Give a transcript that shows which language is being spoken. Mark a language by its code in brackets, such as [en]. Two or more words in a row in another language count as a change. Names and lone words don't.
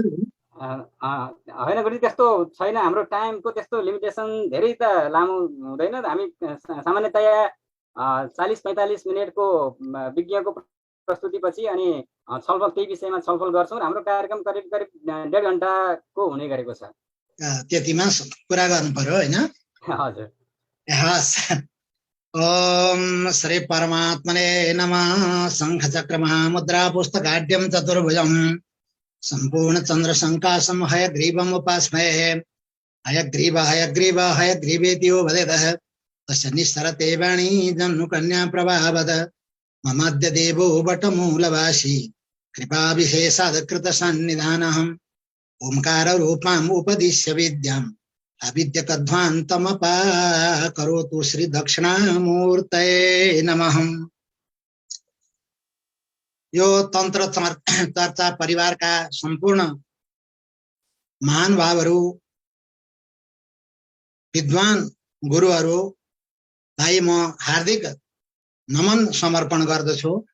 [ne] होइन गुरुजी, त्यस्तो छैन। हाम्रो टाइमको त्यस्तो लिमिटेसन धेरै त लामो हुँदैन। हामी सामान्यतया 40-45 मिनटको विज्ञको प्रस्तुतिपछि अनि छलफल त्यही विषयमा छलफल गर्छौँ। हाम्रो कार्यक्रम करिब 1.5 घण्टाको हुने गरेको छ। त्यतिमा कुरा गर्नु पर्यो होइन? हजुर। [sa] ओम श्री परमात्मने नमः। शंख चक्र महामुद्रा पुस्तकाढ्यं चतुर्भुजं संपूर्ण चंद्र संकाशं हयग्रीवम् उपास्महे। हयग्रीव हयग्रीव हयग्रीवेति यो वदेतः तस्य निस्सरते वाणी जन्नु कन्या प्रभावद। ममाद्य देवो वटमूलवासी कृपा विशेषादकृत सन्निधानहम्। ओंकार रूपाम् उपदिश्य विद्याम् अविद्यकध्वान्तमपाकरोतु श्री दक्षिणामूर्तये नमः। [ne] यो तन्त्र चर्चा परिवारका सम्पूर्ण महानुभावहरू, विद्वान गुरुहरू लाई म हार्दिक नमन समर्पण गर्दछु।